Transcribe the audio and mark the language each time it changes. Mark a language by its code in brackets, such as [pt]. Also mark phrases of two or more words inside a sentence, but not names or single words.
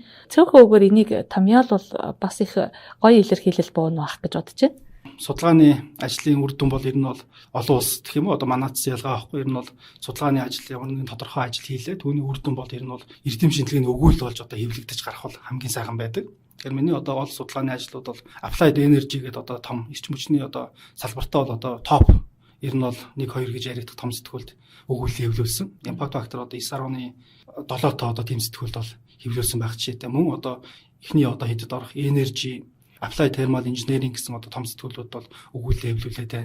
[mn] Цөөхөн үгээр энийг томьёолвол бас их гоё илэрхийлэл бууна бах гэж бодож байна. Судалгааны ажлын үр дүн бол ер нь бол олон улс гэх юм уу одоо манайц ялгаа авахгүй ер нь бол судалгааны ажил ямар нэгэн тодорхой ажил хийлээ түүний үр дүн бол ер нь бол эрдэм шинжилгээний өгүүл болж одоо хэвлэгдэж гарах бол хамгийн сайхан байдаг. Тэгэхээр миний одоо ол судалгааны ажлууд бол [en] applied energy [mn] гэдэг одоо том эрчим хүчний одоо салбартаа бол одоо топ ер нь бол 1-2 гэж яригдах том сэтгүүлд өгүүлэл хэвлүүлсэн. [en] Impact factor [mn] одоо 9.7 тоо одоо тийм сэтгүүлд бол хэвлүүлсэн байх жишээтэй. Мөн одоо эхний одоо хэдэд орох energy Applied Thermal Engineering гэсэн одоо том сэтгүүлүүд бол өгүүлэл хэвлүүлээд байна.